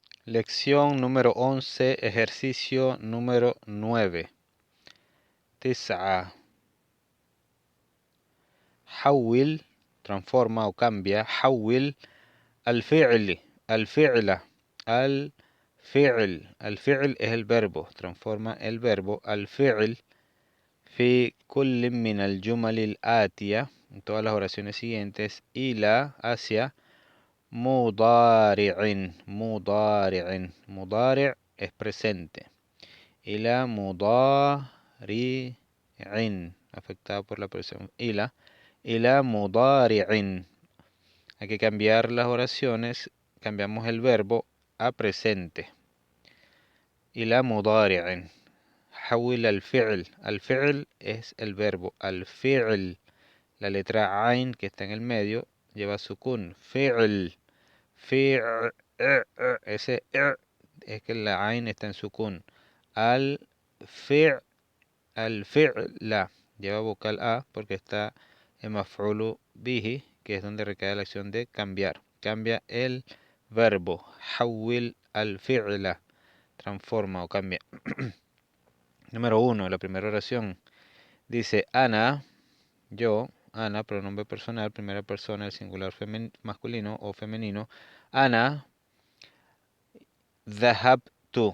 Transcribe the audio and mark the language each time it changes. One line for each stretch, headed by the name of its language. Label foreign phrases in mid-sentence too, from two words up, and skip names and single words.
Spanish: Lección número 11, ejercicio número 9.
Arabic: تسعة. حول,
Spanish: transforma o cambia.
Arabic: حول الفعل, الفعل الفعل
Spanish: es el verbo, transforma el verbo
Arabic: الفعل في كل من الجمل الآتية,
Spanish: en todas las oraciones siguientes,
Arabic: إلى hacia مضارع.
Spanish: مضارع es presente.
Arabic: إلى مضارع,
Spanish: afectado por la presión.
Arabic: إلى مضارع.
Spanish: Hay que cambiar las oraciones, cambiamos el verbo a presente.
Arabic: إلى مضارع. حول الفعل.
Spanish: الفعل es el verbo. الفعل, la letra عين que está en el medio, lleva sukun. فعل. Ese es que la عين está en sukun. الفعل lleva vocal a porque está en
Arabic: مفعول به,
Spanish: que es donde recae la acción de cambiar. Cambia el verbo.
Arabic: حول الفعل,
Spanish: transforma o cambia. Número 1, la primera oración. Dice Ana, yo, Ana, pronombre personal, primera persona, el singular masculino o femenino.
Arabic: Ana, ذهبت.